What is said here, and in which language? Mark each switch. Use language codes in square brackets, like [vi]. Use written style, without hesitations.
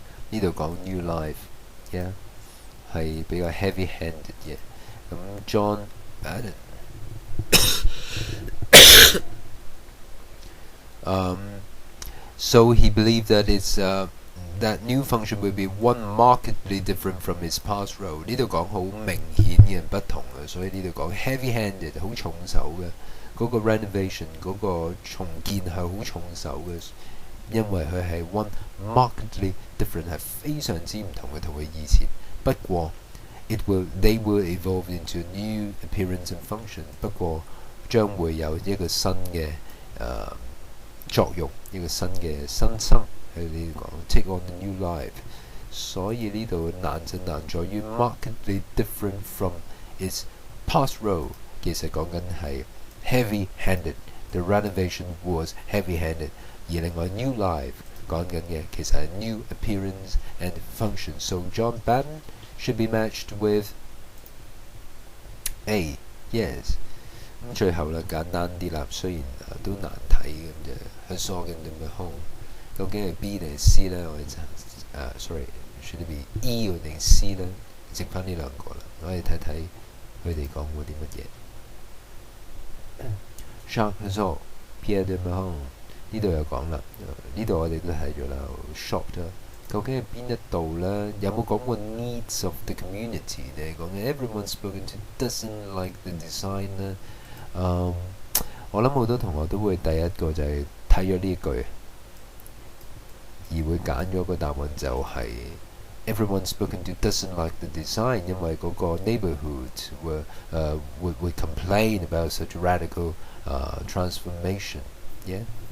[yue] 呢度講 new life， yeah， 係比較 heavy-handed 嘅。 [en] 咁 John Bannon so he believed that that new function will be one markedly different from its past role。 [yue] 呢度講好明顯嘅不同嘅，所以呢度講 heavy-handed 好重手嘅，嗰個 renovation 嗰個重建係好重手嘅，因為佢係 [en] one markedly different [yue] 係非常之唔同嘅同佢以前。不過 [en] they will evolve into a new appearance and function。 [yue] 不過將會有一個新嘅作用，一個新嘅新生。喺呢度講 [en] take on a new life， [yue] 所以呢度難就難在於 [en] markedly different from its past role。 [yue] 其實講緊係 [en] heavy-handed，the renovation was heavy-handed， [yue] 而另外 [en] new life [yue] 講緊嘅其實係 [en] new appearance and function。 So John Bannon should be matched with A。 Yes。 [yue] 咁最後啦，簡單啲啦，雖然都難睇咁啫，佢疏緊點樣空。究竟係 B 定係 C 呢？我哋就sorry， [en] should it be [yue] E 定 C 呢？剩翻呢兩個啦，我哋睇睇佢哋講過啲乜嘢。 Chaque jour Pierre de Mahon 呢度有講啦，呢度我哋都睇咗啦 ，shocked 啦。究竟係邊一度呢？有冇講過 [en] needs of the community [yue] 呢？ 講緊 [en] everyone spoken to doesn't like the design [yue] 呢？我諗好多同學都會第一個就係睇咗呢一句。而會揀咗個答案就係 [en] everyone spoken to doesn't like the design， [yue] 因為嗰個 [en] neighborhood would complain about such radical transformation。 [yue] Yeah。